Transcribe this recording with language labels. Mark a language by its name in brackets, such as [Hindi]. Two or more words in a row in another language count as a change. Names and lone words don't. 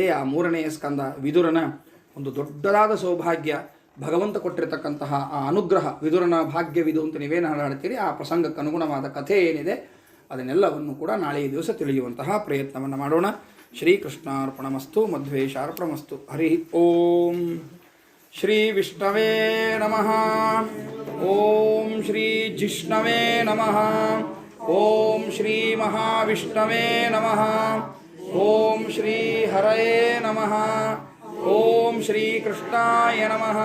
[Kannada] ಆ 3ನೇ ಸ್ಕಂದ ವಿದುರನ ಒಂದು ದೊಡ್ಡದಾದ ಸೌಭಾಗ್ಯ, ಭಗವಂತ ಕೊಟ್ಟಿರತಕ್ಕಂತಹ ಆ ಅನುಗ್ರಹ. ವಿದುರನ ಭಾಗ್ಯವಿದು ಅಂತ ನೀವೇನು ಹಾಡಾಡ್ತೀರಿ, ಆ ಪ್ರಸಂಗಕ್ಕೆ ಅನುಗುಣವಾದ ಕಥೆ ಏನಿದೆ ಅದನ್ನೆಲ್ಲವನ್ನು ಕೂಡ ನಾಳೆ ದಿವಸ ತಿಳಿಯುವಂತಹ ಪ್ರಯತ್ನವನ್ನು ಮಾಡೋಣ. [Sanskrit] ಶ್ರೀಕೃಷ್ಣಾರ್ಪಣಮಸ್ತು, ಮಧ್ವೇಶಾರ್ಪಣಮಸ್ತು. ಹರಿ ಓಂ. ಶ್ರೀ ವಿಷ್ಣವೇ ನಮಃ. ಓಂ ಶ್ರೀ ಜಿಷ್ಣವೇ ನಮಃ. ಓಂ ಶ್ರೀ ಮಹಾವಿಷ್ಣವೇ ನಮಃ. ಓಂ ಶ್ರೀ ಹರಯೇ ನಮಃ. ಓಂ ಶ್ರೀ ಕೃಷ್ಣಾಯ ನಮಃ.